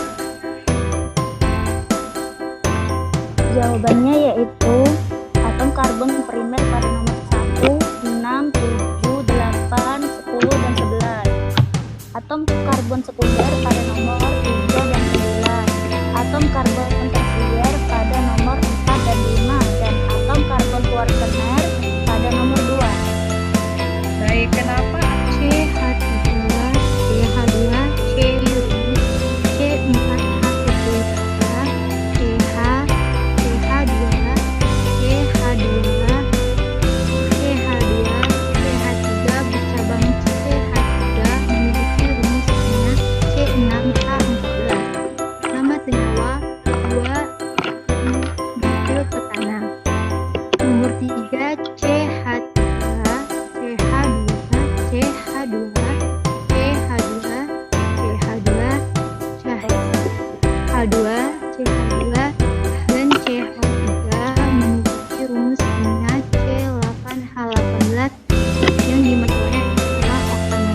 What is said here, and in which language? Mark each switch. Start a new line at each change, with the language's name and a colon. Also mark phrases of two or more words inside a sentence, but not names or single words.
Indonesian: Jawabannya yaitu atom karbon primer pada nomor 1, 6, 7, 8, 10, dan 11. Atom karbon sekunder pada nomor 3 dan 9. Atom karbon tersier pada nomor 4 dan 5. Dan atom karbon kuartener pada nomor 2. Baik, kenapa? CH3, CH2, C-, C4H12, CH, CH2, CH2, CH2, CH3 bercabang CH3 memiliki rumusnya C6H14. Nama senyawa 2 butil petana. Nomor 3 CH3, CH2, CH2, CH2, CH2, CH2, CH2, dan CH3 memiliki rumus kimia C8H18 yang dimaksudkan adalah oktanat.